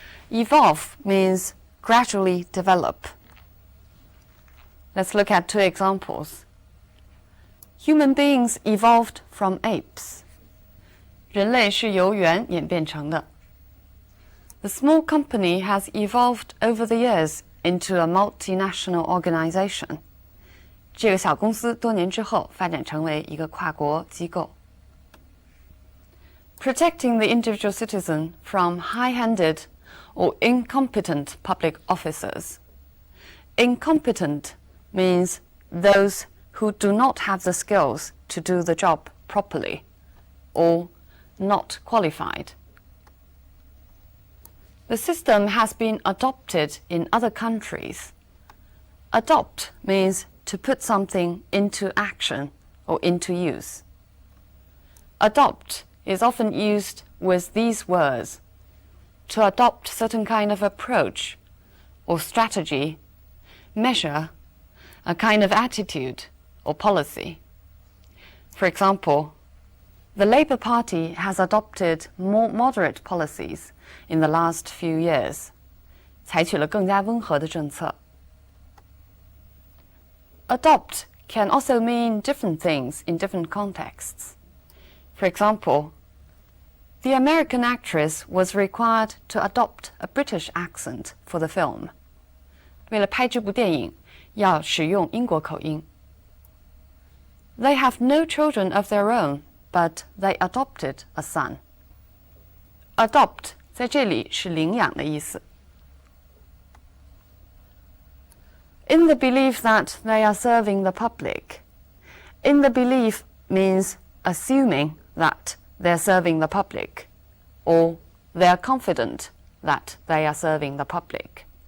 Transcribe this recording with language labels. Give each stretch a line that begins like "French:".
English: Evolve means gradually develop. Let's look at 2 examples. Human beings evolved from apes.
Chinese: 人类是由猿演变成的。
English: The small company has evolved over the years into a multinational organization.
Chinese: 这个小公司多年之后发展成为一个跨国机构。
English: Protecting the individual citizen from high-handed or incompetent public officers. Incompetent means those who do not have the skills to do the job properly or not qualified. The system has been adopted in other countries. Adopt means to put something into action or into use. Adopt is often used with these words: to adopt certain kind of approach or strategy, measure, a kind of attitude or policy. For example, the Labour Party has adopted more moderate policies in the last few years.
Chinese: 采取了更加温和的政策。
English: Adopt can also mean different things in different contexts. For example, the American actress was required to adopt a British accent for the film.
Chinese: 为了拍这部电影，要使用英国口音。
English: They have no children of their own, but they adopted a son.
Chinese: Adopt 在这里是领养的意思。
English: In the belief that they are serving the public. In the belief means assuming that they're serving the public, or they are confident that they are serving the public.